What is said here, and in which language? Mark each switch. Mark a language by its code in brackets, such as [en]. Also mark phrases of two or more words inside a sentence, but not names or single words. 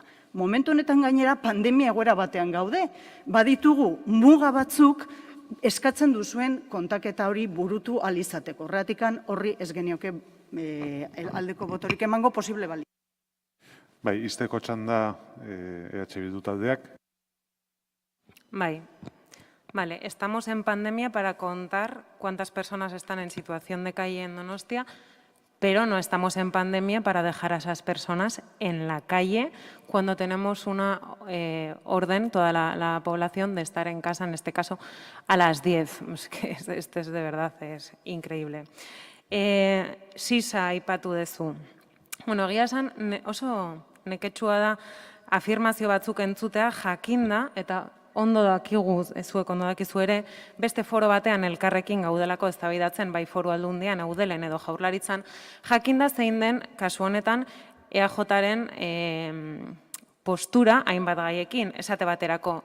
[eu] Momentu honetan gainera pandemia egoera batean gaude, baditugu muga batzuk eskatzen duzuen kontaketa hori burutu alizateko. Horregatik horri ez genioke aldeko botorik emango posible bali. Bai, izteko txanda EH Bildu taldeak. [es] Vale, estamos en pandemia para contar cuántas personas están en situación de calle en Donostia, pero no estamos en pandemia para dejar a esas personas en la calle cuando tenemos una orden, toda la población, de estar en casa, en este caso, a las 10. Es que este es de verdad, es increíble. [eu] Sisa aipatu duzu. Egia esan oso neketsua da afirmazio batzuk entzutea jakinda, eta ondo dakigu, zuek ondo dakizu ere, beste foro batean elkarrekin gaudelako eztabaidatzen, bai foru aldundian, Eudelen edo Jaurlaritzan, jakinda zein den, kasu honetan, EAJaren postura hainbat gaiekin, esate baterako.